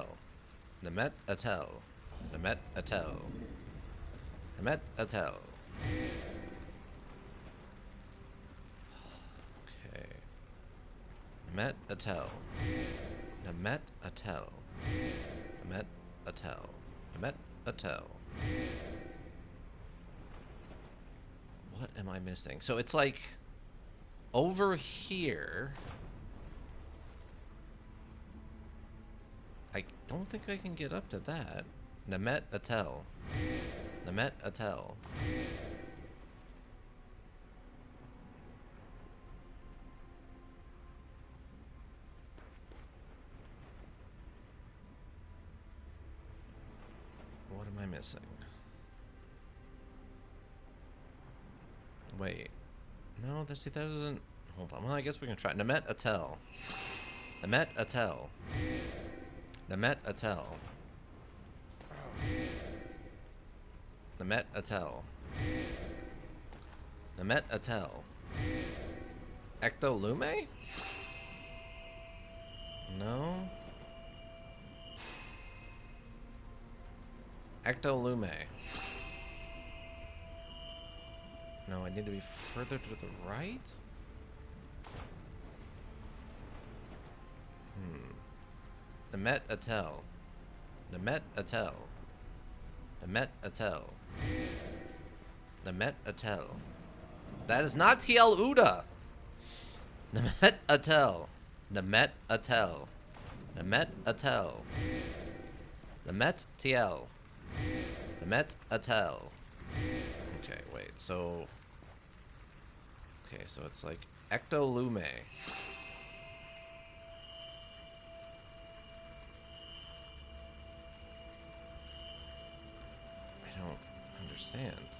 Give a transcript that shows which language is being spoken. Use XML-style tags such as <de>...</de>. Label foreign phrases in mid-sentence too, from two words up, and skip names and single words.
<en>Nemet Atel. Nemet Atel. Nemet Atel. Okay. Nemet Atel. Nemet Atel. Nemet Atel. Nemet Atel. What am I missing? So it's like over here. I don't think I can get up to that. Nemet Atel. Nemet Atel. What am I missing? Wait. No, that doesn't... Hold on. Well, I guess we can try. Nemet Atel. Nemet Atel. Nemet Atel. Nemet Atel. Nemet Atel. Ectolume? No. Ectolume. No, I need to be further to the right? Nemet Atel. Nemet Atel. Nemet Atel. Nemet Atel. That is not Tiel Uda. Nemet Atel. Nemet Atel. Nemet Atel. Nemet Tiel. Nemet Atel. Okay, wait, so... Okay, so it's like Ectolume. I don't understand.</en>